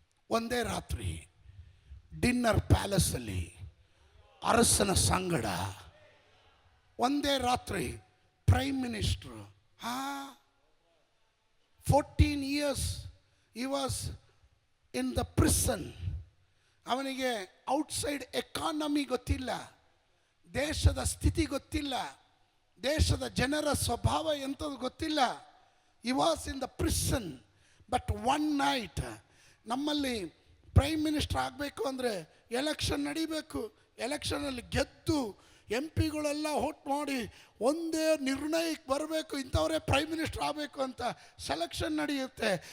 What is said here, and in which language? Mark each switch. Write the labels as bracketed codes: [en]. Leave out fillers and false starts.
[kn] ಒಂದೇ ರಾತ್ರಿ ಡಿನ್ನರ್ ಪ್ಯಾಲೇಸಲ್ಲಿ ಅರಸನ ಸಂಗಡ, ಒಂದೇ ರಾತ್ರಿ prime minister. [en] 14 years he was in the prison. [kn] ಅವನಿಗೆ ಔಟ್ಸೈಡ್ ಎಕಾನಮಿ ಗೊತ್ತಿಲ್ಲ, ದೇಶದ ಸ್ಥಿತಿ ಗೊತ್ತಿಲ್ಲ, ದೇಶದ ಜನರ ಸ್ವಭಾವ ಎಂಥದ್ದು ಗೊತ್ತಿಲ್ಲ. [en] he was in the prison. but one night, [kn] ನಮ್ಮಲ್ಲಿ ಪ್ರೈಮ್ ಮಿನಿಸ್ಟರ್ ಆಗಬೇಕು ಅಂದರೆ ಎಲೆಕ್ಷನ್ ನಡಿಬೇಕು, ಎಲೆಕ್ಷನಲ್ಲಿ ಗೆದ್ದು MP ಗಳೆಲ್ಲ ವೋಟ್ ಮಾಡಿ ಒಂದೇ ನಿರ್ಣಯಕ್ಕೆ ಬರಬೇಕು, ಇಂಥವರೇ ಪ್ರೈಮ್ ಮಿನಿಸ್ಟರ್ ಆಗಬೇಕು ಅಂತ ಸೆಲೆಕ್ಷನ್ ನಡೆಯುತ್ತೆ.